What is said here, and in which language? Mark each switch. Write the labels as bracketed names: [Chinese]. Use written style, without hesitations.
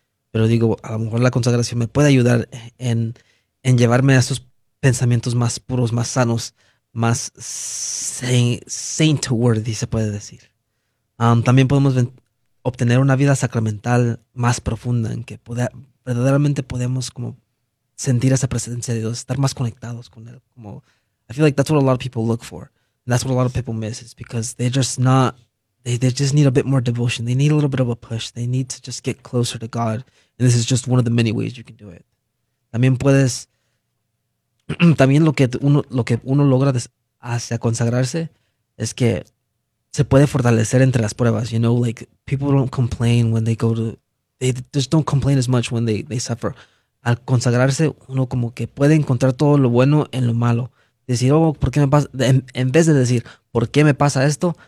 [Spanish] Pero digo, a lo mejor la consagración me puede ayudar en llevarme a esos pensamientos más puros, más sanos, más saint-worthy, se puede decir. También podemos obtener una vida sacramental más profunda, en que verdaderamente podemos como sentir esa presencia de Dios, estar más conectados con él. [English] Como, I feel like that's what a lot of people look for. And that's what a lot of people miss, is because they just need a bit more devotion. They need a little bit of a push. They need to just get closer to God. And this is just one of the many ways you can do it. [Spanish] También lo que uno logra hacia consagrarse es que se puede fortalecer entre las pruebas. [English] You know, like, people don't complain when they go to They just don't complain as much when they suffer. [Spanish] Al consagrarse, uno como que puede encontrar todo lo bueno en lo malo. Decir, oh, ¿por qué me pasa? En vez de decir, ¿por qué me pasa esto?